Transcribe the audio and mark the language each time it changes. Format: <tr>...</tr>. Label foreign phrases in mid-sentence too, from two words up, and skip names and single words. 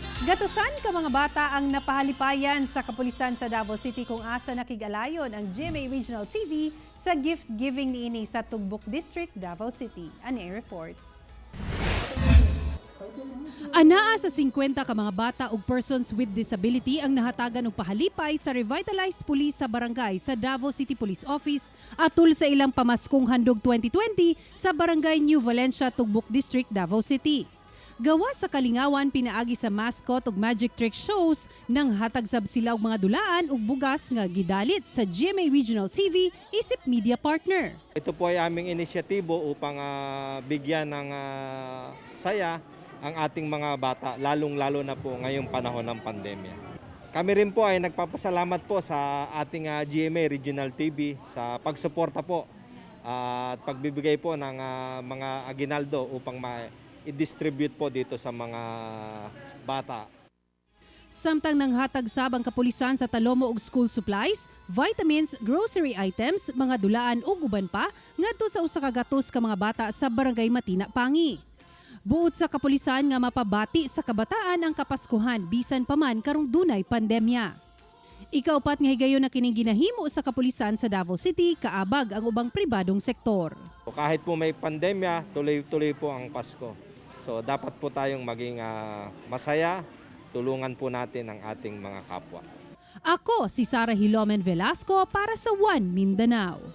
<ceb>Gatusan ka mga bata ang napahalipayan sa kapulisan sa Davao City kung asa nakigalayon ang GMA Regional TV sa</ceb> <en>gift giving</en> <ceb>niini sa Tugbok District, Davao City. Ani report. Anaa sa 50 ka mga bata ug</ceb> <en>persons with disability</en> <ceb>ang nahatagan og pahalipay sa revitalized police sa barangay sa Davao City Police Office atul sa ilang pamaskong handog 2020 sa barangay New Valencia, Tugbok District, Davao City. Gawa sa kalingawan pinaagi sa mascot ug</ceb> <en>magic trick shows</en> <ceb>nang hatag sab sila og mga dulaan ug bugas nga gidalit sa GMA Regional TV isip</ceb> <en>media partner.</en> <tl>Ito po ay aming inisyatibo upang bigyan ng saya ang ating mga bata, lalong-lalo na po ngayong panahon ng pandemya. Kami rin po ay nagpapasalamat po sa ating GMA Regional TV sa pagsuporta po at pagbibigay po ng mga aginaldo upang i-distribute po dito sa mga bata.</tl> <ceb>Samtang nanghatag sab ang kapulisan sa talomo og</ceb> <en>school supplies,</en> <ceb>vitamins,</ceb> <en>grocery items,</en> <ceb>mga dulaan ug uban pa ngadto sa usa ka gatos ka mga bata sa barangay Matina, Pangi. Buot sa kapulisan nga mapabati sa kabataan ang Kapaskuhan bisan pa man karong dunay pandemya. Ikaupat nga higayon na kining ginahimo sa kapulisan sa Davao City kaabag ang ubang pribadong sektor.</ceb> <tl>Kahit po may pandemya, tuloy-tuloy po ang Pasko. So dapat po tayong maging masaya, tulungan po natin ang ating mga kapwa. Ako si Sara Hilomen Velasco para sa One Mindanao.</tl>